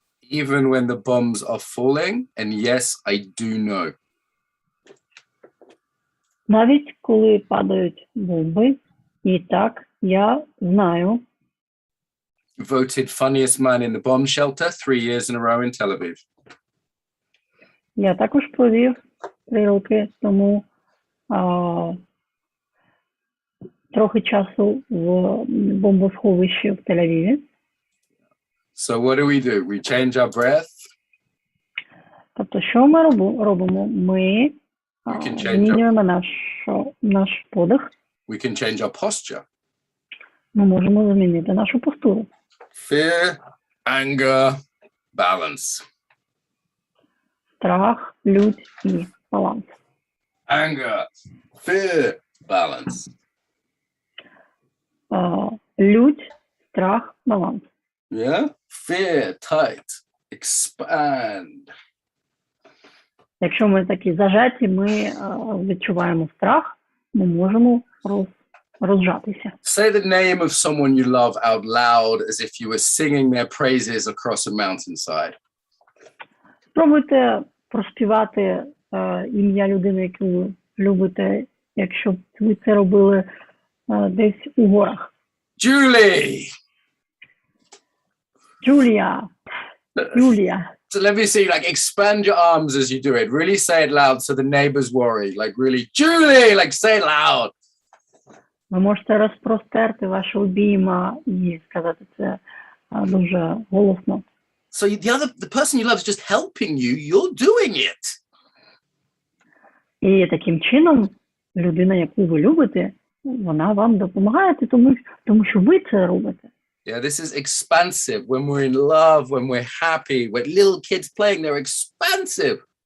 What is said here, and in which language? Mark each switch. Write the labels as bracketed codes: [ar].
[en] Even when the bombs are falling, and yes, I do know. [uk] Навіть коли падають бомби, і так, я знаю. [en] Voted funniest man in the bomb shelter 3 years in a row in Tel Aviv. [uk] Я також провів 3 роки тому трохи часу в бомбосховищі в Тель-Авіві. [en] So what do? We change our breath. [uk] Тобто, що ми робимо? Ми змінюємо наш подих. [en] We can change our posture. [uk] Ми можемо змінити нашу постуру. [en] Fear, anger, balance. [uk] Страх, лють і баланс. [en] Anger, fear, balance. [uk] Лють, страх, баланс. [en] Yeah? Fear, tight, expand. [uk] Якщо ми такі зажаті, ми відчуваємо страх, ми можемо розжатися. [en] Say the name of someone you love out loud as if you were singing their praises across a mountainside. [uk] Спробуйте проспівати ім'я людини, яку ви любите, якщо б ви це робили десь у горах. [en] Julie! [uk] Юлія. [en] So let me see, like expand your arms as you do it. Really say it loud so the neighbors worry. Like really, Julie, like say it loud. [uk] Ви можете розпростерти ваші обійма і сказати це дуже голосно. [en] So the person you love is just helping you. You're doing it. [uk] І таким чином людина, яку ви любите, вона вам допомагає, тому що ви це робите. [en] Yeah, this is expansive. When we're in love, when we're happy, when little kids playing, they're expansive.